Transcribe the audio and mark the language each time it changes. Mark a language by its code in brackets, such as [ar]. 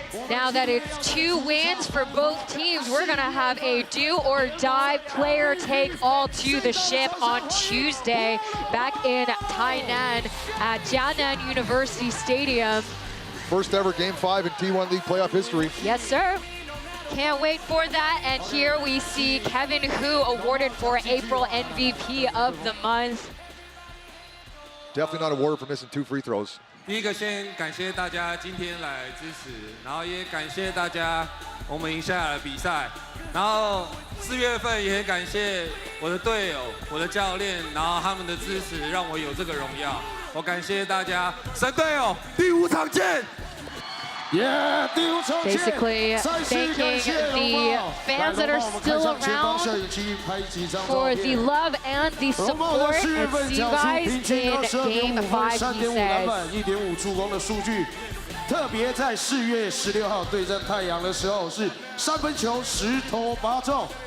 [en] Now that it's 2 wins for both teams, we're gonna have a do or die player take all to the ship on Tuesday back in Tainan at Jianan University Stadium. First ever Game 5 in T1 League playoff history. Yes, sir. Can't wait for that. And here we see Kevin Hu awarded for April MVP of the month. Definitely not awarded for missing 2 free throws. [zh] 第一个先感谢大家今天来支持，然后也感谢大家我们赢下来的比赛，然后4月份也很感谢我的队友、我的教练，然后他们的支持让我有这个荣耀，我感谢大家，神队友，第5场见。 [en] Basically thanking the fans that are still around for the love and the support, and see you guys in Game 5, he says. [zh] 1.5助攻的数据，特别在4月16号对阵太阳的时候是3分球10投8中。